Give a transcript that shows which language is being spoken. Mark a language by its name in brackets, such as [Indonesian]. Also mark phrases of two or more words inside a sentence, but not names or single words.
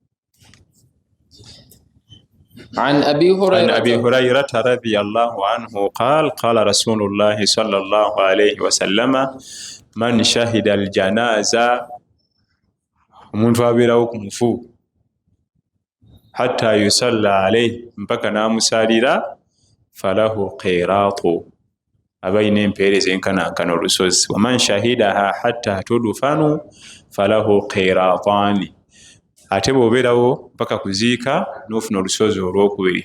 [Arabic] عن أبي هريرة رضي الله عنه قال قال رسول الله صلى الله عليه وسلم من شهد الجنازة [Ganda] omuntu abeerawo ku mufu [Arabic] حتى يصلى عليه [Ganda] mpaka n'amusaalira [Arabic] فله قيراط [Ganda] aba ayina empeereza enkanankana olusozi. [Arabic] ومن شهدها حتى تدفن فله قيراطان, [Ganda] ate bw'obeerawo mpaka kuziika n'ofuna olusozi olwokubiri.